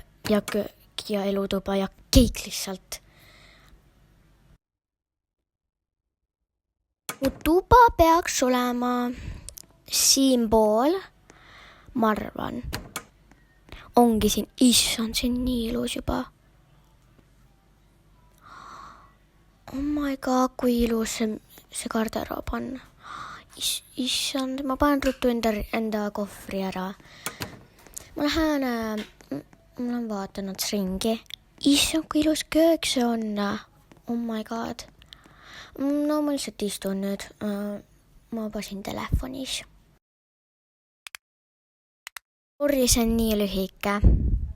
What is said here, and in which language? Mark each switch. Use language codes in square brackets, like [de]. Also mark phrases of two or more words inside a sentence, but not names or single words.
[et] Ja elutuba ja keik lihtsalt. Mu tuba peaks olema siinpool. Ma arvan. Ongi siin, issand, see on nii ilus juba. [en] Oh my god, [et] kui ilus see garderoob on. Issand, ma panen ruttu enda kohvri ära. Ma lähen vaatanud ringi. Issand, kui ilus köök see on. [en] Oh my god. [et] No ma lihtsalt istun nüüd. Ma pasin telefonis. Sorry, see on nii lühike.